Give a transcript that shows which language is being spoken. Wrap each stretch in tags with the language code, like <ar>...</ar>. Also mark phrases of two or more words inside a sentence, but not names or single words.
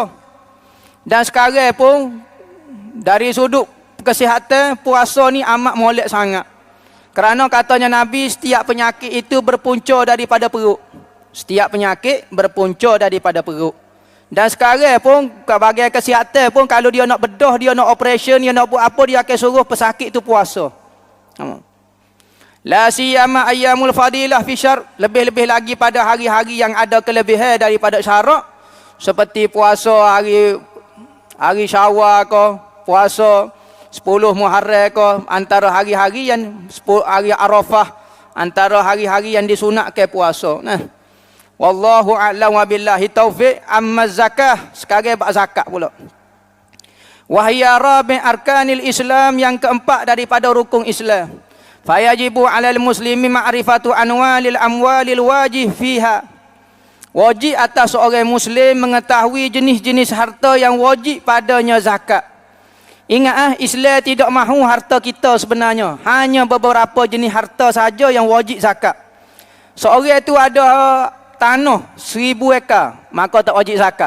<ms>Dan sekarang pun dari sudut kesihatan, puasa ni amat molek sangat. Kerana katanya Nabi, setiap penyakit itu berpunca daripada perut. Setiap penyakit berpunca daripada perut. Dan sekarang pun bahagian kesihatan pun, kalau dia nak bedah, dia nak operation, dia nak buat apa, dia akan suruh pesakit tu puasa.</ms> <ar>لا سيما أيام الفضيلة في الشرع,</ar> <ms>lebih-lebih lagi pada hari-hari yang ada kelebihan daripada syarak, seperti puasa hari Syawal ke, puasa 10 Muharram ke, antara hari-hari yang hari Arafah, antara hari-hari yang disunatkan puasa. Nah,</ms> <ar>والله أعلم وبالله التوفيق. أما الزكاة,</ar> <ms>sekarang bab zakat pula.</ms> <ar>وهي رابع أركان الإسلام,</ar> <ms>yang keempat daripada rukun Islam.</ms> <ar>فيجب على المسلم معرفة أنواع الأموال الواجب فيها.</ar> <ms>Wajib atas seorang muslim mengetahui jenis-jenis harta yang wajib padanya zakat. Ingat Islam tidak mahu harta kita sebenarnya. Hanya beberapa jenis harta saja yang wajib zakat. Seorang itu ada tanah 1000 ekar, maka tak wajib zakat.</ms>